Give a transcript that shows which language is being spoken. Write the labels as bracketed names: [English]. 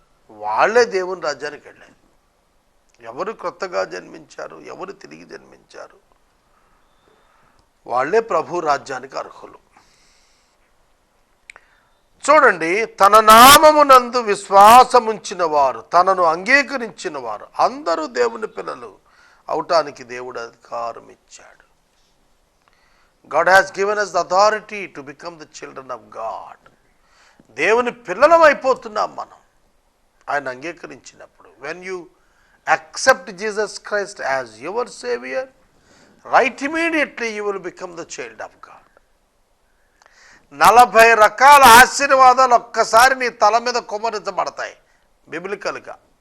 [Telugu] వాళ్ళే దేవుని రాజ్యానికి వెళ్ళారు. ఎవరు క్రొత్తగా జన్మించారు, ఎవరు తిరిగి జన్మించారు, వాళ్ళే ప్రభు రాజ్యానికి అర్హులు. చూడండి, తన నామమునందు విశ్వాసముంచిన వారు, తనను అంగీకరించిన వారు అందరూ దేవుని పిల్లలు అవటానికి దేవుడు అధికారం ఇచ్చాడు. [English] God has given us the authority to become the children of God. [Telugu] దేవుని పిల్లలం అయిపోతున్నాం మనం ఆయన అంగీకరించినప్పుడు. [English] When you accept Jesus Christ as your Savior, right immediately you will become the child of God. [Telugu] 40 రకాల ఆశీర్వాదాలు ఒక్కసారి నీ తల మీద కుమ్మరించబడతాయి బిబ్లికల్గా.